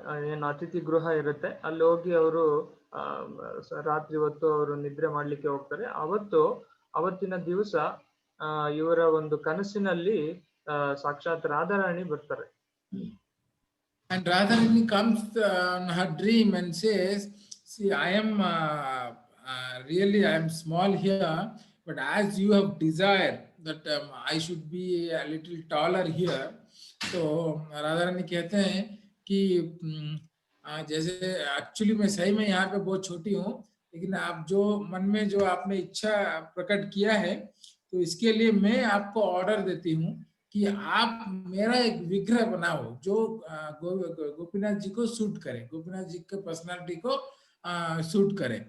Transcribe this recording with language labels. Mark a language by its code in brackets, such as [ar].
[kn] ಏನು ಅತಿಥಿ ಗೃಹ ಇರುತ್ತೆ ಅಲ್ಲಿ ಹೋಗಿ ಅವರು ರಾತ್ರಿ ಹೊತ್ತು ಅವರು ನಿದ್ರೆ ಮಾಡ್ಲಿಕ್ಕೆ ಹೋಗ್ತಾರೆ. ಅವತ್ತಿನ ದಿವಸ ಇವರ ಒಂದು ಕನಸಿನಲ್ಲಿ ಸಾಕ್ಷಾತ್ ರಾಧಾರಾಣಿ ಬರ್ತಾರೆ. [en] And Radharani comes on her dream and says, see, I am really I am small here, but as you have desired that I should be a little taller here. [hi] तो राधारानी कहते हैं कि जैसे एक्चुअली मैं सही में यहाँ पे बहुत छोटी हूँ, लेकिन आप जो मन में जो आपने इच्छा प्रकट किया है तो इसके लिए मैं आपको ऑर्डर देती हूँ कि आप मेरा एक विग्रह बनाओ जो गोपीनाथ जी को सूट करे, गोपीनाथ जी के पर्सनालिटी को सूट करे.